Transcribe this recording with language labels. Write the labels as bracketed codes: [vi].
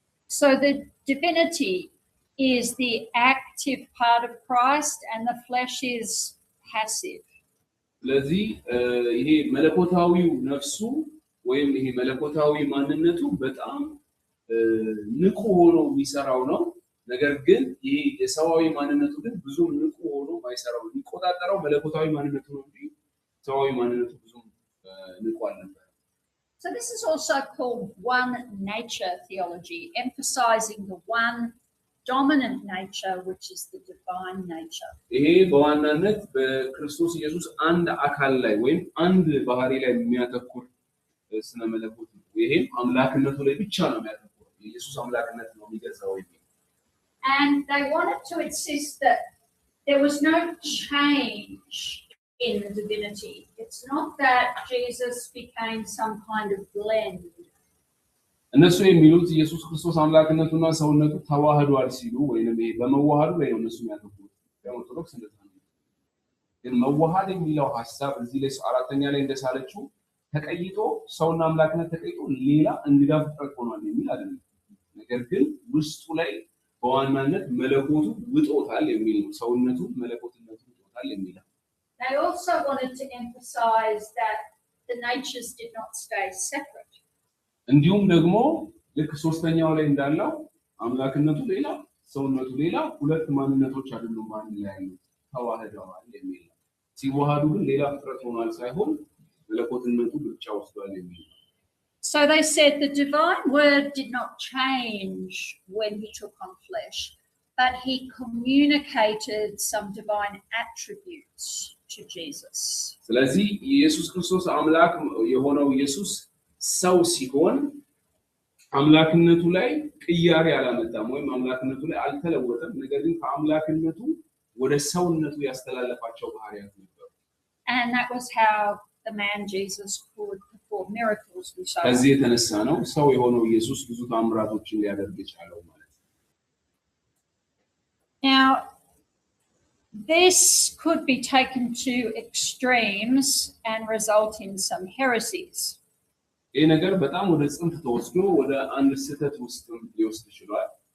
[en] So the divinity is the active part of Christ and the flesh is passive. [am] ስለዚህ ይሄ መለኮታዊው ነፍሱ ወይም ይሄ መለኮታዊ ማንነቱ በጣም ንቁ ሆኖ የሚሰራው ነው። ነገር ግን ይሄ የሰዋዊ ማንነቱ ግን ብዙ ንቁ ሆኖ ማይሰራው የሚቆጣጠረው መለኮታዊ ማንነቱ ነው እንጂ ሰዋዊ ማንነቱ ብዙ ንቁ አልነበረም። [en] So this is also called one nature theology, emphasizing the one dominant nature, which is the divine nature. [am] ይሄ በዋናነት በክርስቶስ ኢየሱስ አንድ አካል ላይ ወይም አንድ ባህሪ ላይ የሚያተኩር ስነ መለኮት ነው። ይሄም አምላክነቱ ላይ ብቻ ነው የሚያተኩረው። ኢየሱስ አምላክነት ነው የሚገዛው ይሄ። [en] And they wanted to insist that there was no change in the divinity. It's not that Jesus became some kind of blend. [am] እነሱ የሚሉት ኢየሱስ ክርስቶስ አምላክነቱና ሰውነቱ ተዋህዷል ሲሉ ወይንም ይሄ በመዋሃዱ ላይ ነው እነሱ የሚያተኩሩት። ኦርቶዶክስ እንደዛ ነው። ግን መዋሃድ የሚለው ሐሳብ እዚህ ላይ አራተኛ ላይ እንደሳለችው ተቀይጦ ሰውና አምላክነት ተቀይጦ ሌላ እንግዳ ፍጥረት ሆኗል የሚል አይደለም። ነገር ግን ውስጡ ላይ በዋናነት መለኮቱ ውጦታል የሚል ነው። ሰውነቱ መለኮትነቱ ውጦታል የሚል ነው። [en] They also wanted to emphasize that the natures did not stay separate. [am] እንዲሁም ደግሞ ልክ ሶስተኛው ላይ እንዳለው አምላክነቱ ሌላ ሰውነቱ ሌላ ሁለት ማንነቶች አይደሉም ማለት ላይ ያሉት ተዋህደዋል የሚል ነው። ሲዋሃዱ ግን ሌላ ፍጥረት ሆኗል ሳይሆን መለኮትነቱ ብቻ ወስዷል የሚል ነው። [en] So they said the divine word did not change when he took on flesh, but he communicated some divine attributes to Jesus. [am] ስለዚህ ኢየሱስ ክርስቶስ አምላክ የሆነው ኢየሱስ ሰው ሲሆን አምላክነቱ ላይ ቅያሬ አላመጣም ወይም አምላክነቱ ላይ አልተለወጠም። ነገር ግን ከአምላክነቱ ወደ ሰውነቱ ያስተላለፋቸው ባህሪያት ነበሩ። [en] And that was how the man Jesus could perform miracles and so on. [am] ከዚህ የተነሳ ነው ሰው የሆነው ኢየሱስ ብዙ ተአምራቶችን ሊያደርግ የቻለው ማለት ነው። [en] Now, this could be taken to extremes and result in some heresies. [am] ይህ ነገር በጣም ወደ ጽንፍ ተወስዶ ወደ አንድ ስህተት ውስጥ ሊወስድ ይችላል።